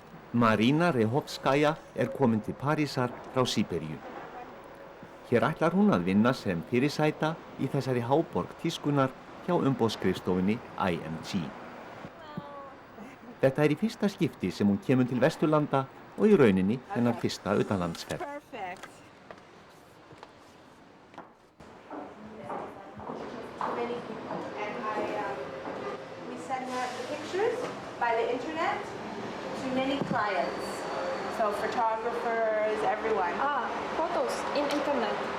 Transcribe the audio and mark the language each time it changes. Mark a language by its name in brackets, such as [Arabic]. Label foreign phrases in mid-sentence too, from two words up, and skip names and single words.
[Icelandic] Marina Rehovskaja komin til Parísar frá Síberíu. Hér ætlar hún að vinna sem fyrirsæta í þessari háborg tískunnar hjá umboðsskrifstofunni IMG. Þetta í fyrsta skipti sem hún kemur til Vesturlanda og í rauninni hennar fyrsta utanlandsferð. [English] By the internet to many clients, so photographers, everyone. Photos in internet.